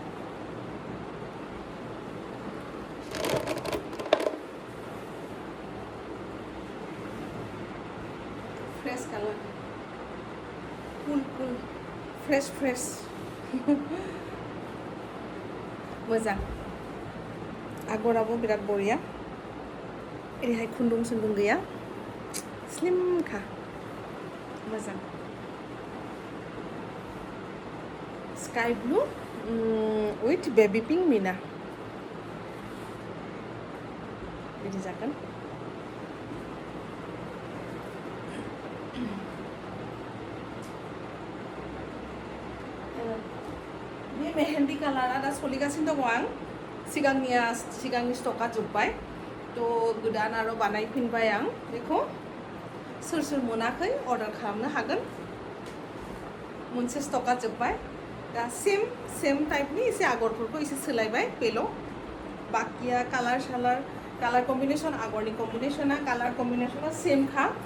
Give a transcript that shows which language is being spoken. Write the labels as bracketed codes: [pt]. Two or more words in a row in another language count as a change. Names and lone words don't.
[en] fresh colour cool fresh [brx] मोजां आगराबो बिराद बरिया ओरैहाय खुन्दुं सुन्दुं गैया स्लिमखा मोजां [en] sky blue with baby pink [brx] मिना बिदि जागोन बे मेहेन्दी कालारा दा सोलिगासिनो दङ आं सिगांनि स्टकआ जोब्बाय थ' गोदान आरो बानायफिनबाय आं बेखौ सोर मोनाखै अर्डार खालामनो हागोन मोनसे स्टकआ जोब्बाय दा सेम टाइपनि एसे आगरफोरखौ एसे सोलायबाय बेल' बाकिया [en] colour combination [brx] आगरनि कम्बिनेसना कालार कम्बिनेसना सेमखा